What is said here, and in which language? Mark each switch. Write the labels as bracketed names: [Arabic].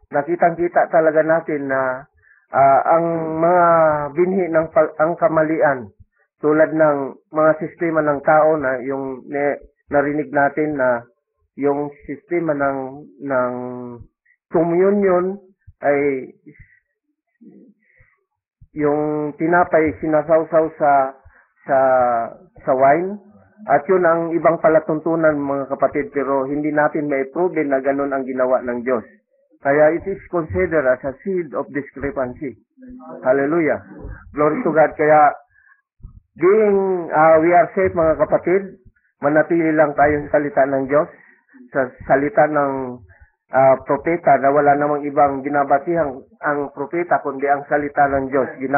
[Filipino] nakitang-kita talaga natin na ang mga binhi ng ang kamalian tulad ng mga sistema ng tao na yung narinig natin na yung sistema ng communion ay yung tinapay sinasawsaw sa wine, at yun ang ibang palatuntunan mga kapatid, pero hindi natin may prove na ganun ang ginawa ng Diyos. [English] Kaya it is considered as a seed of discrepancy. Hallelujah. Glory to God. [Filipino] Kaya [English] being we are safe [Filipino] mga kapatid, manatili lang tayo sa salita ng Diyos, sa salita ng propeta na wala namang ibang ginabatihan ang propeta kundi ang salita ng Diyos.